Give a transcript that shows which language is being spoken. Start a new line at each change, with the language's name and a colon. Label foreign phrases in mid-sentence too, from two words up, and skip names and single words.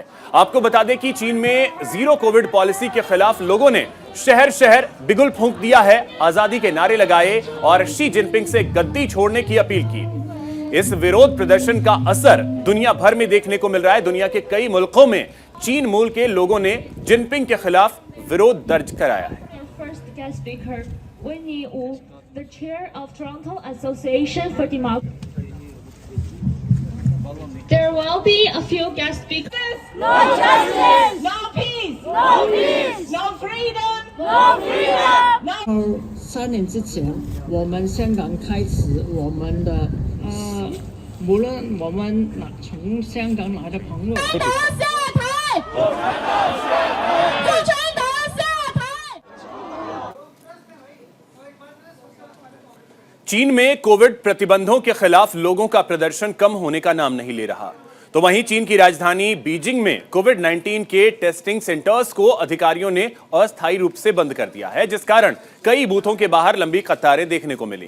Hindi: आपको बता दें कि चीन में
English: zero COVID policy
Hindi: के खिलाफ लोगों ने शहर शहर बिगुल फूंक दिया है, आजादी के नारे लगाए और शी जिनपिंग से गद्दी छोड़ने की अपील की। इस विरोध प्रदर्शन का असर दुनिया भर में देखने को मिल रहा है। दुनिया के कई मुल्कों में चीन मूल के लोगों ने जिनपिंग के खिलाफ विरोध दर्ज कराया है।
English: There will be a few guest speakers. No justice. No peace. No peace. No freedom. No freedom.
Chinese: 3 年之前，我们香港开始我们的无论我们从香港来的朋友，下台！共产党下台！
Hindi: चीन में कोविड प्रतिबंधों के खिलाफ लोगों का प्रदर्शन कम होने का नाम नहीं ले रहा। तो वहीं चीन की राजधानी बीजिंग में कोविड-19 के
English: testing centers
Hindi: को अधिकारियों ने अस्थायी रूप से बंद कर दिया है, जिस कारण कई बूथों के बाहर लंबी कतारें देखने को मिली।